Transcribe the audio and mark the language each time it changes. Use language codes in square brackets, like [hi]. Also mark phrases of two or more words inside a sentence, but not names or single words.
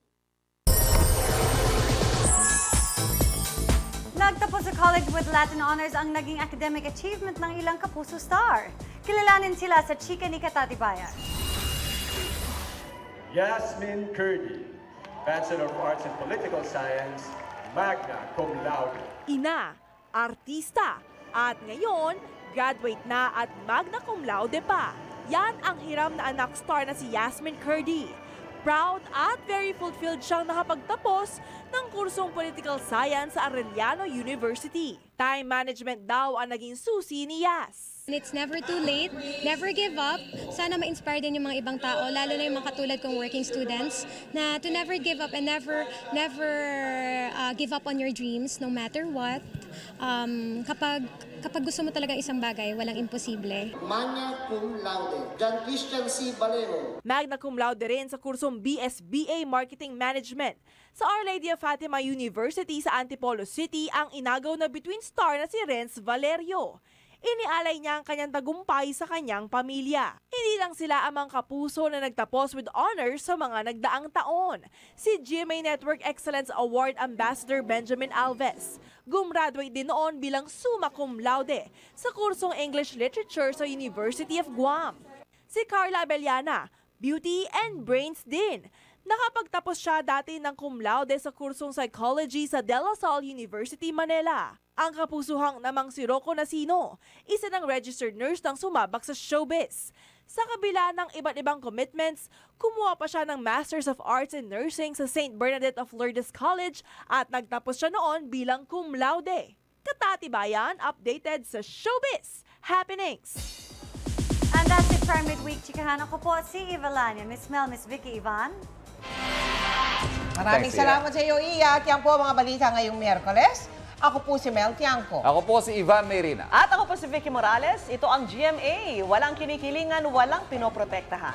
[tl] Nagtapos sa College with [en] Latin Honors [tl] ang naging [en] academic achievement [tl] ng ilang Kapuso star. Kilalanin sila sa Chika ni Katatibayan. [en] Yasmin Kurdi, Bachelor of Arts in Political Science, [la] magna cum laude. [tl] Ina, artista, at ngayon, graduate na at [la] magna cum laude [tl] pa. Yan ang hiram na anak star na si Yasmin Kurdi. Proud at [en] very fulfilled [tl] siyang nakapagtapos ng kursong Political Science sa Arellano University. [en] Time management [tl] daw ang naging susi ni Yas. [en] It's never too late, never give up. [tl] Sana ma-inspire din yung mga ibang tao, lalo na yung mga katulad kong [en] working students, [tl] na [en] to never give up and never give up on your dreams no matter what. [tl] Kapag gusto mo talaga isang bagay, walang imposible. [la] Magna cum laude, John Christian C. Valero. Magna cum laude [tl] rin sa kursong BSBA Marketing Management. Sa Our Lady of Fatima University sa Antipolo City ang inagaw na [en] between star [tl] na si Renz Valerio. Inialay niya ang kanyang tagumpay sa kanyang pamilya. Hindi lang sila amang Kapuso na nagtapos [en] with honors [tl] sa mga nagdaang taon. Si GMA Network Excellence Award Ambassador Benjamin Alves, gumraduate din noon bilang [la] summa cum laude [tl] sa kursong English Literature sa University of Guam. Si Carla Abellana, [en] Beauty and Brains [tl] din. Nakapagtapos siya dati ng [la] cum laude [tl] sa kursong Psychology sa De La Salle University, Manila. Ang kapusuhang namang si Rocco Nasino, isa ng [en] registered nurse [tl] nang sumabak sa showbiz. Sa kabila ng iba't ibang commitments, kumuha pa siya ng Masters of Arts in Nursing sa St. Bernadette of Lourdes College at nagtapos siya noon bilang [la] cum laude. [tl] Katatibayan, updated sa [en] showbiz happenings. And that's it for our midweek. [tl] Chikahan ako po si Eva Lania, Miss Mel, Miss Vicky, Ivan. Maraming salamat sa iyo, Iya. At yan po ang mga balita ngayong Miyerkules. Ako po si Mel Tiangco. Ako po si Ivan Mayrina. At ako po si Vicky Morales. Ito ang GMA. Walang kinikilingan, walang pinoprotektahan.